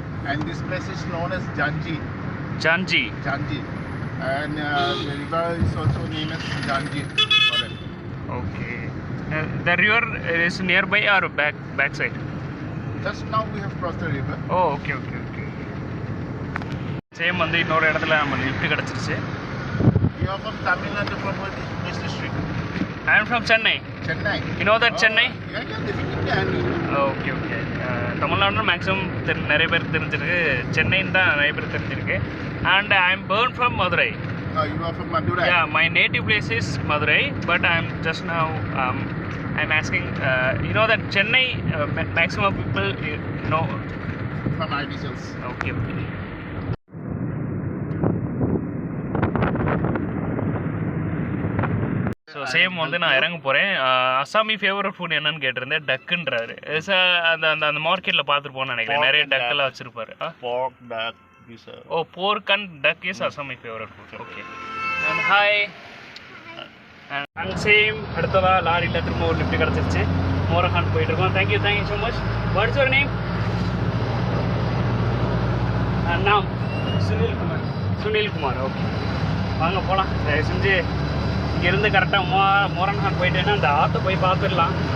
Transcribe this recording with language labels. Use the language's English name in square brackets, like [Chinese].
[English] And this place is known as Janji. Janji. And the river is also named as Janji. Okay. The river is nearby or backside? Just now we have crossed the river. Okay. [Tamil] Same வந்து இன்னொரு இடத்துல நம்ம lift கிடச்சிருச்சு. [English] You are from Tamil Nadu, from which district? I am from Chennai. You know that Chennai? Yeah, definitely I know. Okay. [Tamil] Tamil Nadu maximum நிறைய பேர் தெரிஞ்சிருக்கு, சென்னைன்னு தான் நிறைய பேர் தெரிஞ்சிருக்கு. [English] And I am born from Madurai. You are from Madurai? Yeah, my native place is Madurai, but I am just now I'm asking, you know that Chennai, maximum people know from ID cells. Okay. [Tamil] So same வந்து நான் இறங்க போகிறேன். Assami favourite food என்னன்னு கேட்டிருந்தேன். டக்குன்றாரு. அந்த அந்த மார்க்கெட்டில் பார்த்துருப்போன்னு நினைக்கிறேன், நிறைய டக்கெல்லாம் வச்சுருப்பாரு. [English] Pork, duck. pork and duck is Assami favorite food. Okay. And hi. And same. [Tamil] அடுத்ததா லாரியில் திரும்ப ஒரு லிஃப்ட் கிடச்சிருச்சு. மோரஹாட் போயிட்டு இருக்கோம். [English] Thank you so much. What is your name? [Tamil] நாம் சுனில்குமார். ஓகே, வாங்க போகலாம். தயவு செஞ்சு இங்கேருந்து கரெக்டாக மோரன்ஹாட் போயிட்டேன்னா அந்த ஆற்றை போய் பார்த்துடலாம்.